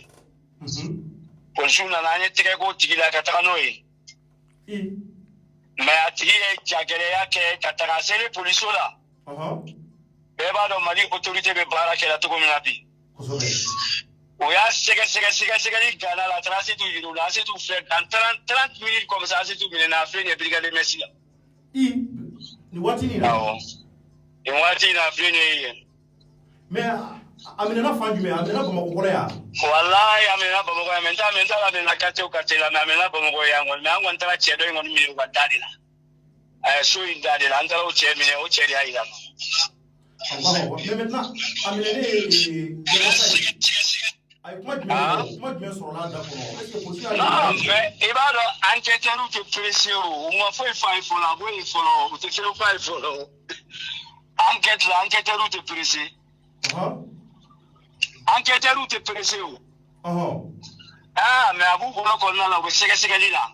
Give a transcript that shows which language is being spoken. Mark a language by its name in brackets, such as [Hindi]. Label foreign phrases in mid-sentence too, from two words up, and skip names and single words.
[Bambara] Polisiw nana an ye tɛgɛ k'o tigi la ka taga n'o ye. Mais a tigi ye jagɛlɛya kɛ ka taga seli polisiw la. Bɛɛ b'a dɔn Mali autorité bɛ baara kɛ la cogo min na bi. O y'a sɛgɛsɛgɛli gana la a taara Asetu yira u la Asetu filɛ [French] dans 30 minutes comme ça [Bambara] Asetu minɛna a filɛ nin ye brigade Messi la. Nin waati in na? Awɔ. Nin waati in na a filɛ nin ye yen. Mais a minɛna fan jumɛn? A minɛna Bamakɔ kɔnɔ yan? Walayi a minɛna Bamakɔ yan mais n t'a la minɛna quartier o quartier la mais a minɛna Bamakɔ yan kɔni mais an kɔni taara cɛ dɔ in kɔni minɛ u ka da de la. So in da de la an taara o cɛ minɛ o cɛ de y'a yira n na. [French] Mais maintenant [Bambara] a minɛnen a ye kuma jumɛn sɔrɔ n'a da kɔnɔ? [French] Est-ce que policiers y'a non mais [Bambara] i b'a dɔn enquêteurs tɛ pressé o u ma foyi f'a ye fɔlɔ a b'o ye fɔlɔ u tɛ fɛn f'a ye fɔlɔ enquête la enquêteurs tɛ pressé enquêteurs tɛ pressé o mais a b'u bolo kɔnɔna la u bɛ sɛgɛsɛgɛli la.